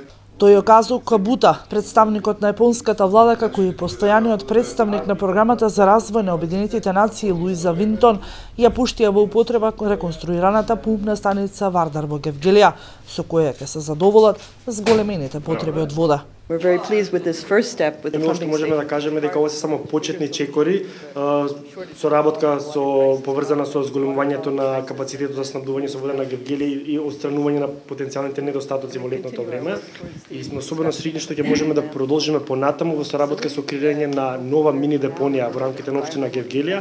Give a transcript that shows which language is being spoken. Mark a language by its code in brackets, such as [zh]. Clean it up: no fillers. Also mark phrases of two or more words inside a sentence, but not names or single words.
[mk] Тојоказу Кабута, представникот на јапонската влада, како и постојаниот представник на програмата за развој на Обединетите нации Луиза Винтон, ја пуштија во употреба реконструираната пумпна станица Вардар во Гевгелија, со која ќе се задоволат зголемените потреби од вода. [en] We're very pleased with this first step with the [mk] Што можеме да кажеме дека ова се само почетни чекори, соработка со поврзана со зголемувањето на капацитетот за снабдување со вода на Гевгелија и отстранување на потенцијалните недостатоци во летното време. И сме особено среќни што ќе можеме да продолжиме понатаму во соработка со креирање на нова мини депонија во рамките на општина Гевгелија.